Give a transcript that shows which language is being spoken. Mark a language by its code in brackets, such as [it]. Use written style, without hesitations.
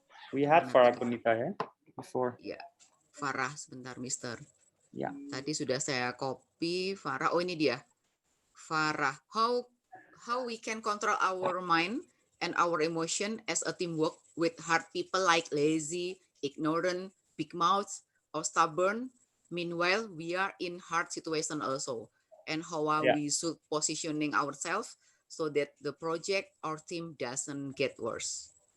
[en] We had Farah Konita ya before. [id] Ya, Farah sebentar, Mister. Ya. Tadi sudah saya copy Farah. Oh, ini dia. [en] Farah, how we can control our mind and our emotion as a teamwork with hard people like lazy, ignorant, big mouths, or stubborn. Meanwhile, we are in hard situation also. And how we should positioning ourselves so that the project or team doesn't get worse.